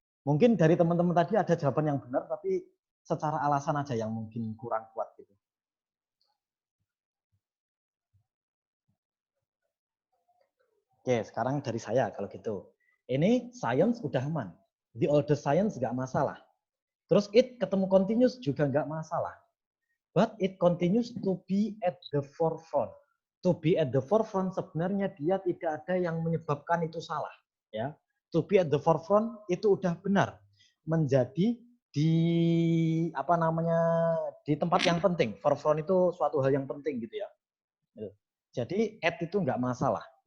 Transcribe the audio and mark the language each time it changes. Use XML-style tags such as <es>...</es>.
<id>Mungkin dari teman-teman tadi ada jawaban yang benar, tapi secara alasan aja yang mungkin kurang kuat gitu. Oke, sekarang dari saya kalau gitu. Ini science udah aman. The oldest science nggak masalah. Terus it ketemu continuous juga nggak masalah.</id> <en>But it continues to be at the forefront. To be at the forefront</en> <id>sebenarnya dia tidak ada yang menyebabkan itu salah. Ya,</id> <en>to be at the forefront</en> <id>itu udah benar. Menjadi di apa namanya di tempat yang penting. Forefront itu suatu hal yang penting gitu ya. Jadi at itu nggak masalah.</id>